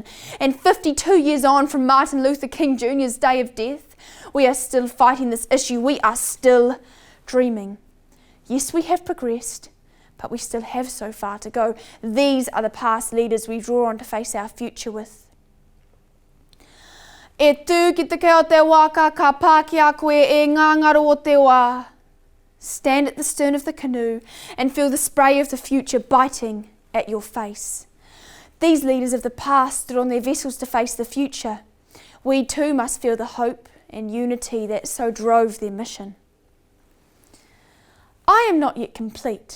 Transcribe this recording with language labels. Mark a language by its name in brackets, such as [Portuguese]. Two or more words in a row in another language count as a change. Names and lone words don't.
[English] And 52 years on from Martin Luther King Jr.'s day of death, we are still fighting this issue. We are still dreaming. Yes, we have progressed, but we still have so far to go. These are the past leaders we draw on to face our future with. [Māori] E tū ki te keo te waka ka pāki a koe e ngā ngaro o te wā. [English] Stand at the stern of the canoe and feel the spray of the future biting at your face. These leaders of the past stood on their vessels to face the future. We too must feel the hope and unity that so drove their mission. I am not yet complete.